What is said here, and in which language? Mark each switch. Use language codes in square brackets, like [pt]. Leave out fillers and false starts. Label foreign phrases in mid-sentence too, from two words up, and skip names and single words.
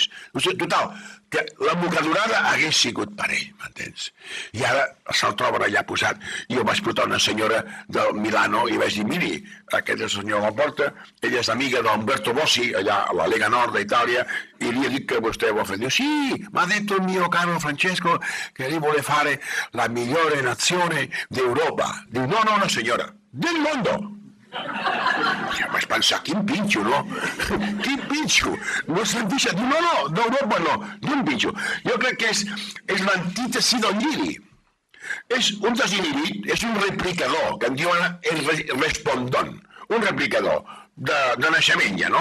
[ca] Total, que la bocadurada hagués sigut per ell, m'entens? I ara se'l troben allà posat. Jo vaig portar una senyora del Milano i vaig dir, miri, aquest és el senyor a la porta, ella és amiga d'Umberto Bossi, allà a la Lega Nord d'Itàlia, i li ha dit que vostè ho ha fet. Diu, [it] sì, m'ha detto il mio caro Francesco che lei vuole fare la migliore nazione d'Europa. [ca] Diu, no, senyora, [it] del mondo. [ca] Ja vaig pensar, quin pinxo, no? Quin pinxo? No sentia dir, no, d'Europa no, d'un pinxo. Jo crec que és l'antítesi del lliri. És un desinhibit, és un replicador, que en diuen el respondon, un replicador de naixement ja, no?